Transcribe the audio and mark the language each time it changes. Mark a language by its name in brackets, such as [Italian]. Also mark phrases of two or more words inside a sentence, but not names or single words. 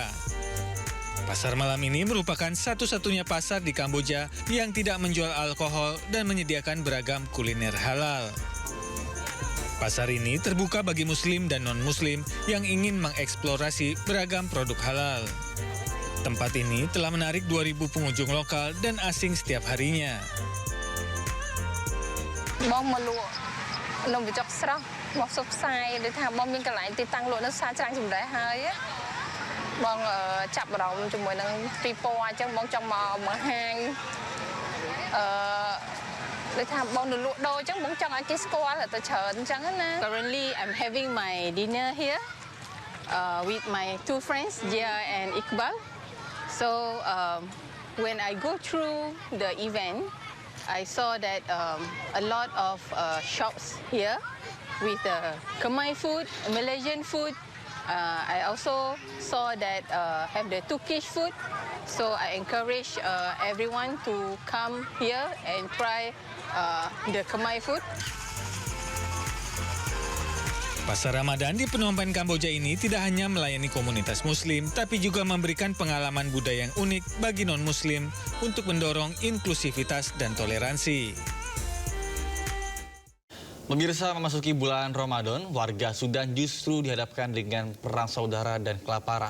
[Indonesian] Pasar malam ini merupakan satu-satunya pasar di Kamboja yang tidak menjual alkohol dan menyediakan beragam kuliner halal. Pasar ini terbuka bagi muslim dan non-muslim yang ingin mengeksplorasi beragam produk halal. Tempat ini telah menarik 2.000 pengunjung lokal dan asing setiap harinya. [Khmer] Bong ចាប់អារម្មណ៍ជាមួយនឹងពីពណ៌អញ្ចឹងបងចង់មកបង្ហាញដូចថាបងនៅលក់ដូរអញ្ចឹងបងចង់ឲ្យគេស្គាល់ទៅច្រើនអញ្ចឹងណា [English] Currently I'm having my dinner here with my two friends Jia and Iqbal. So when I go through the event I saw that a lot of shops here with Khmer food, Malaysian food. I also saw that have the Turkish food, so I encourage everyone to come here and try the Khmer food. [Indonesian] Pasar Ramadan di Phnom Penh, Kamboja ini tidak hanya melayani komunitas muslim, tapi juga memberikan pengalaman budaya yang unik bagi non-muslim untuk mendorong inklusivitas dan toleransi. Pemirsa, memasuki bulan Ramadan, warga Sudan justru dihadapkan dengan perang saudara dan kelaparan.